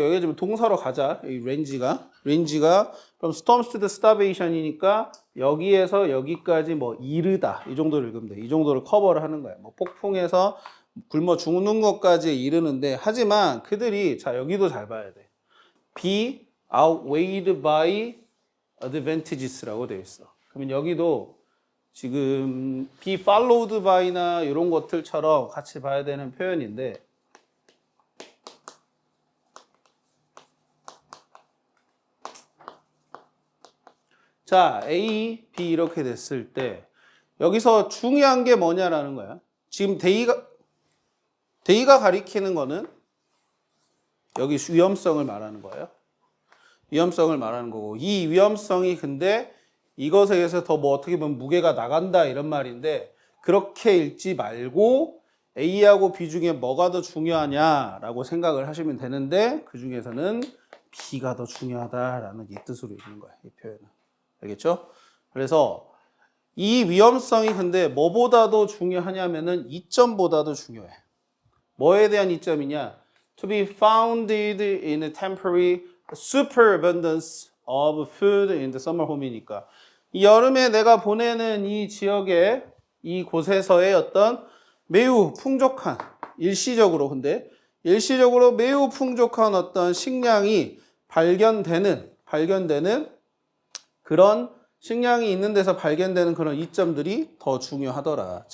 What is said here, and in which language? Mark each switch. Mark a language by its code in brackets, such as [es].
[ko] 여기가 지금 동사로 가자. 이 렌지가 그럼 [en] storms to the starvation [ko] 이니까 여기에서 여기까지 뭐 이르다. 이 정도를 읽으면 돼. 이 정도를 커버를 하는 거야. 뭐 폭풍에서 굶어 죽는 것까지 이르는데 하지만 그들이 자, 여기도 잘 봐야 돼. [en] be outweighed by advantages [ko] 라고 되어 있어. 그러면 여기도 지금 [en] be followed by [ko] 나 이런 것들처럼 같이 봐야 되는 표현인데 자, A, B 이렇게 됐을 때 여기서 중요한 게 뭐냐라는 거야. 지금 대의가 가리키는 거는 여기 위험성을 말하는 거예요. 위험성을 말하는 거고, 이 위험성이 근데 이것에 의해서 더 뭐 어떻게 보면 무게가 나간다 이런 말인데, 그렇게 읽지 말고 A하고 B 중에 뭐가 더 중요하냐라고 생각을 하시면 되는데, 그 중에서는 B가 더 중요하다라는 이 뜻으로 읽는 거예요. 이 표현은. 알겠죠? 그래서 이 위험성이 근데 뭐보다도 중요하냐면은 이점보다도 중요해. 뭐에 대한 이점이냐? [en] To be founded in a temporary superabundance of food in the summer home이니까. [ko] 이 여름에 내가 보내는 이 지역의 이 곳에서의 어떤 매우 풍족한, 일시적으로 매우 풍족한 어떤 식량이 발견되는 그런 식량이 있는 데서 발견되는 그런 이점들이 더 중요하더라.